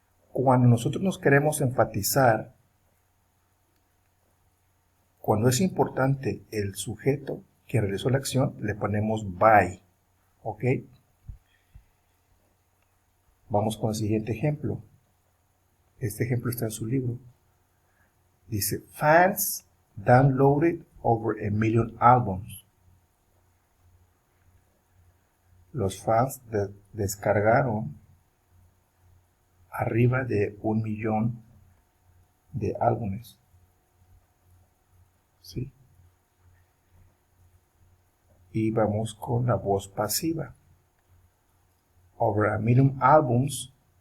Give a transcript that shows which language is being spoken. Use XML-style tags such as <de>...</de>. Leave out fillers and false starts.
<es>Cuando nosotros nos queremos enfatizar, cuando es importante el sujeto que realizó la acción, le ponemos by. ¿Ok? Vamos con el siguiente ejemplo. Este ejemplo está en su libro.</es> <en>Dice, fans downloaded over 1 million albums.</en> <es>Los fans descargaron arriba de 1 millón de álbumes. ¿Sí? Y vamos con la voz pasiva.</es> <en>Over 1 million albums.</en>